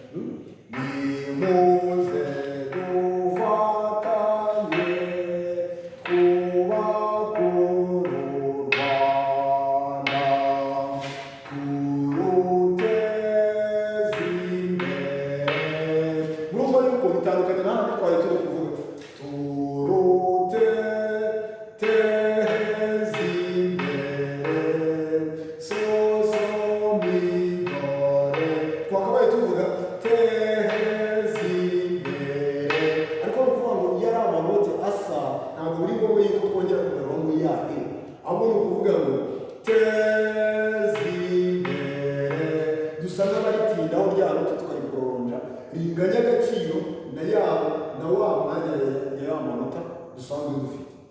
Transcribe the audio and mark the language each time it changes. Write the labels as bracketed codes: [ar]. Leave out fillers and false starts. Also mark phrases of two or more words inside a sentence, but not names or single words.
[rw] Nimuze dufatanye twubake uru Rwanda, turuteze imbere. Murumva yuko bitandukanye n'ahandi twari turi kuvuga turuteze imbere so so mi do re, twakabaye tuvuga teze imbere, ariko ni ukuvuga ngo iyo ari amanote asa ntabwo biri ngombwa yuko twongera kugarura mu ya e, ahubwo ni ukuvuga ngo teze imbere, dusa n'abaritindaho rya note tukariporonja ringanya agaciro na wa mwanya ya manota dusanzwe dufite.